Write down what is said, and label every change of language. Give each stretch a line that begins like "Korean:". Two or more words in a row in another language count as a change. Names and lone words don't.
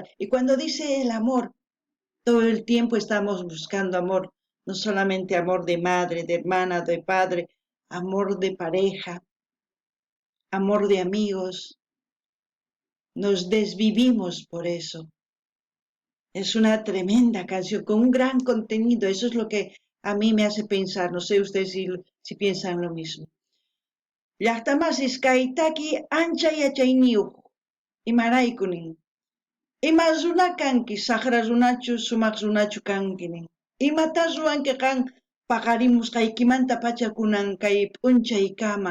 Spanish: Y cuando dice el amor, todo el tiempo estamos buscando amor, no solamente amor de madre, de hermana, de padre, amor de pareja, amor de amigos. Nos desvivimos por eso. Es una tremenda canción con un gran contenido. Eso es lo que a mí me hace pensar. No sé ustedes si piensan lo mismo.
Quechua: Llaqtamas kaytaki ancha yachayniyuq imaraykunin. Ima runa kanki saqra runachu sumaq runachu kankinin. Imatas ruwanki qan paqarimusqaykimanta pacha kunan kay p'unchaykama.